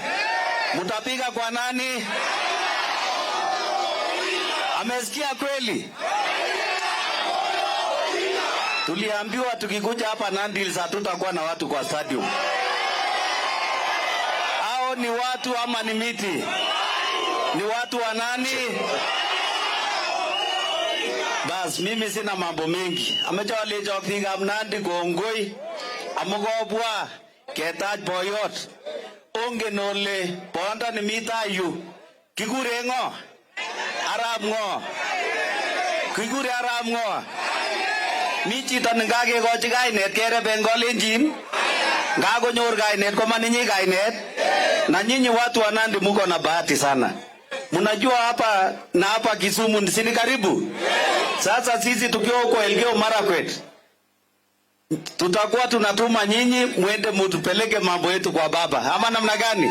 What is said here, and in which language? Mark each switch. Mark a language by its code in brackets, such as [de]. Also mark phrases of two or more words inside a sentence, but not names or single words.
[sw] Mtapiga kwa nani? Amesikia kweli? Tuliambiwa tukikuja hapa Nandi Hills hatutakuwa na watu kwa stadium. Hao ni watu ama ni miti? Ni watu wa nani? Bas mimi sina mambo mengi. [kln] Amechole joktinga Nandi kongoi. Amugobwa ketach boyot. Ongen ole bonda ni mita yu. Kikure ngo? Arab ngo? Kikure Arab ngo? Mi chito nengakekochi kainet kereben Kalenjin, ngakonyor kainet koma ninyi kainet, [sw] na nyinyi watu wa Nandi muko na bahati sana. Mnajua hapa na hapa Kisumu si ni karibu? Sasa sisi tukiwa huko Elgeyo Marakwet tutakuwa tunatuma nyinyi mwende mutupeleke mambo yetu kwa baba. Ama namna gani?